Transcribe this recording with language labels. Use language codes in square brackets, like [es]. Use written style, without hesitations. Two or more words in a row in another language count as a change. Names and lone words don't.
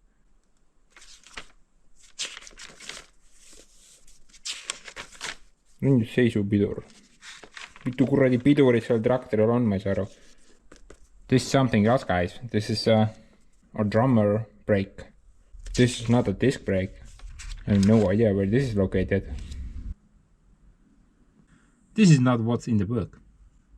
[et] Nüüd seisupidur. Mitu kuradi pidurit seal traktoril on, ma ei saa aru. [en] This is something else, guys. This is a drummer brake. This is not a disc brake. I have no idea where this is located. This is not what's in the book. Interesting.